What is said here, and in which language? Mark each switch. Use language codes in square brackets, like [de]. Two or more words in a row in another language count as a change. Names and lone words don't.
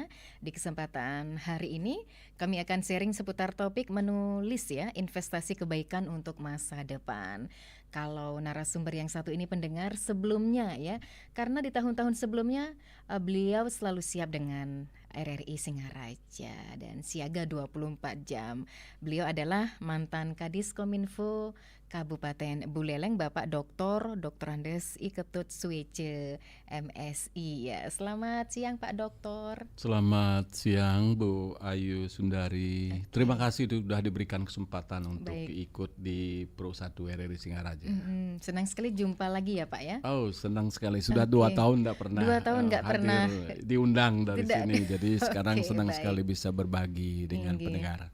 [id] Di kesempatan hari ini kami akan sharing seputar topik menulis ya, investasi kebaikan untuk masa depan. Kalau narasumber yang satu ini pendengar sebelumnya ya, karena di tahun-tahun sebelumnya beliau selalu siap dengan RRI Singaraja dan siaga 24 jam. Beliau adalah mantan Kadis Kominfo Kabupaten Buleleng, Bapak Dr. Andes I Ketut Suwece MSI. Ya, selamat siang Pak Doktor. Selamat siang Bu Ayu Sundari. Terima kasih sudah diberikan kesempatan untuk ikut di Pro 1 RRI Singaraja. Senang sekali jumpa lagi ya Pak ya. Oh, senang sekali. Sudah 2 tahun tidak pernah. 2 tahun nggak pernah diundang dari Tidak. sini. Jadi sekarang senang baik. sekali bisa berbagi dengan pendengar.